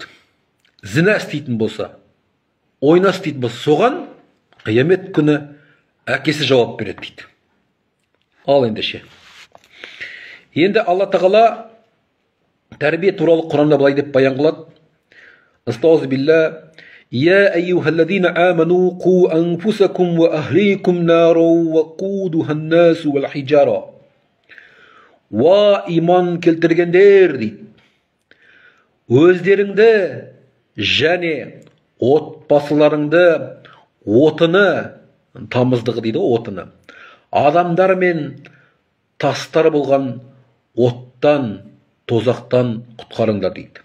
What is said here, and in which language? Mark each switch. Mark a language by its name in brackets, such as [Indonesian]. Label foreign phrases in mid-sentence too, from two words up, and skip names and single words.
[Kazakh] Зina істейтін болса, ойна істейтін болса, соған қиямет күні әкесі жауап береді дейді. Ал ендеше. Енді Алла Тағала тәрбие туралы Құранда былай деп баян қылады. [Arabic] أستعيذ بالله يا أيها الذين آمنوا قوا أنفسكم وأهليكم نارا وقودها الناس والحجارة. [Kazakh] Ва иман келтіргендер дейді. Өздеріңді және отбасыларыңды отыны, тамыздығы дейді, отыны, адамдар мен тастар болған оттан, тозақтан құтқарыңдар дейді.